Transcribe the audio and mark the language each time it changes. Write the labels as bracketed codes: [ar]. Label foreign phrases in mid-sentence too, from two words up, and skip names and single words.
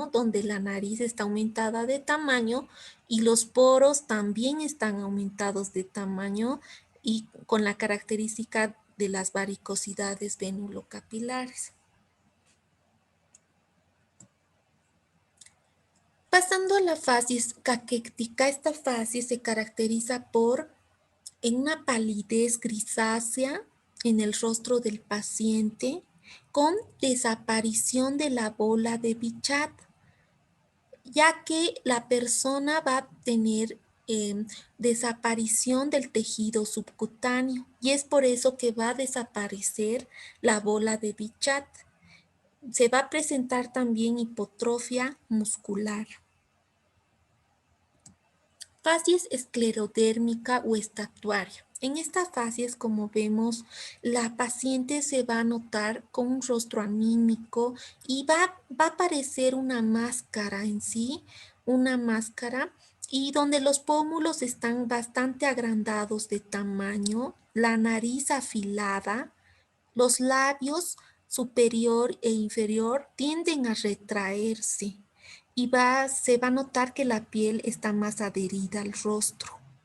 [es] Donde la nariz está aumentada de tamaño y los poros también están aumentados de tamaño y con la característica de las varicosidades venulocapilares. Pasando a la facies caquéctica, esta facies se caracteriza por una palidez grisácea en el rostro del paciente con desaparición de la bola de Bichat, ya que la persona va a tener desaparición del tejido subcutáneo y es por eso que va a desaparecer la bola de Bichat. Se va a presentar también hipotrofia muscular. Facies esclerodérmica o estatuaria. En esta facies, como vemos, la paciente se va a notar con un rostro anímico y va a aparecer una máscara en sí, una máscara, y donde los pómulos están bastante agrandados de tamaño, la nariz afilada, los labios superior e inferior tienden a retraerse y se va a notar que la piel está más adherida al rostro.